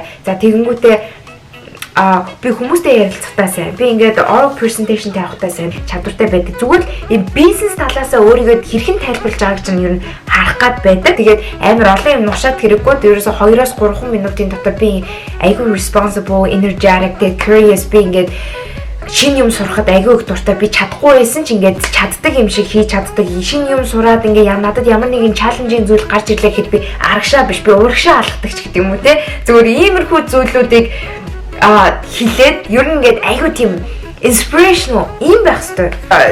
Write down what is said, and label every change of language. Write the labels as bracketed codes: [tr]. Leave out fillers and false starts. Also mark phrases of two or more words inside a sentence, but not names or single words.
[mn] За тэгэнгүүтээ би хүмүүстэй ярилцахтаа сайн. Би ингээд [en] oral presentation [mn] тавихтаа сайн чадвартай байдаг. Зүгээр л энэ бизнес талаасаа өөрийгөө хэрхэн тайлбарлаж байгааг чинь ер нь харах гад байдаг. Тэгээд амар олон юм нушаад хэрэггүй. Ерөөсө 2-3 минутын дотор би айгүй [en] responsible, energetic, curious [mn] би ингээд шинэ юм сурахад айгүй их дуртай. Би чадахгүй байсан ч ингээд чаддаг юм шиг хийж чаддаг. Шинэ юм сураад ингээд надад ямар нэгэн чаленжийн зүйл гарч ирлээ гэхэд би арагшаа биш. Би урагшаа алхдаг ч гэдэг юм уу те. Зүгээр иймэрхүү зүйлүүдийг хилээд ер нь ингээд айгүй тийм inspirational юм байх хэрэгтэй.